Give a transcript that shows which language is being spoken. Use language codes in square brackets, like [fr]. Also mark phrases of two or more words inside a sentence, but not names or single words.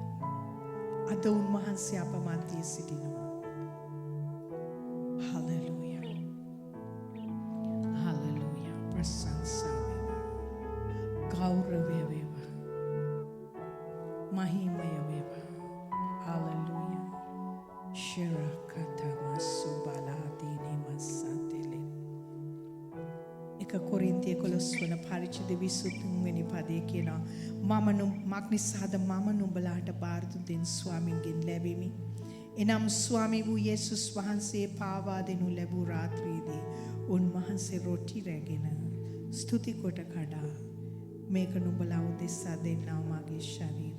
[si] අද උන්වහන්සේ අප මැදේ සිටිනවා. හලෙලූයා. හලෙලූයා. ප්‍රශංසා වේවා. ගෞරවය වේවා. මහිමය වේවා. Hallelujah. Shirakatama subaladini masatele. එක කොරින්තිය 11 වන පරිච්ඡේද 23 වෙනි පදයේ කියනවා මක් නිසාද මම නුඹලාට බාර දුන් ස්වාමින්ගෙන් ලැබෙමි. එනම් ස්වාමී වූ යේසුස් වහන්සේ පාවා දෙනු ලැබූ රාත්‍රියේදී උන්වහන්සේ රොටි රැගෙන ස්තුති කොට කඩා මේක නුඹලා උදෙසා දෙන්නා මාගේ ශරීරය.